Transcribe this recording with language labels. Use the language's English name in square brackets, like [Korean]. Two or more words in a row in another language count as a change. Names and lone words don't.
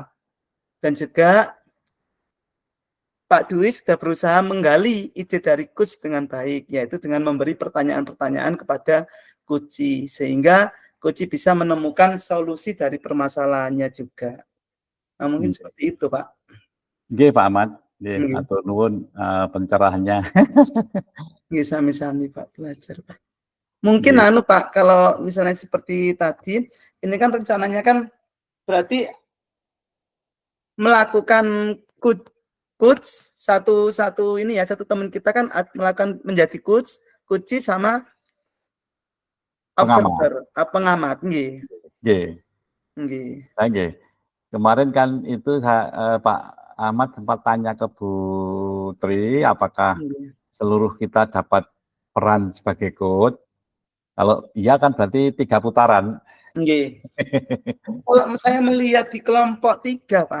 [Indonesian] Dan juga Pak Dwi sudah berusaha menggali ide dari coach dengan baik, yaitu dengan memberi pertanyaan-pertanyaan kepada coach, sehingga coach bisa menemukan solusi dari permasalahannya juga. Nah, mungkin seperti itu, Pak. [Javanese] Nggih, Pak Ahmad. Nggih, atur nuwun pencerahannya. Nggih, sami-sami Pak, [Indonesian] belajar, Pak. Mungkin Pak, kalau misalnya seperti tadi, ini kan rencananya kan berarti melakukan coach satu ini ya, satu teman kita kan melakukan menjadi coach sama observer, pengamat nggih. [Javanese] Nggih. Nggih. Nggih. [Indonesian] Kemarin kan itu Pak Ahmad sempat tanya ke Bu Tri apakah seluruh kita dapat peran sebagai coach. Kalau iya kan berarti 3 putaran. [Javanese] Nggih. [Indonesian] Kalau saya melihat di kelompok 3, Pak.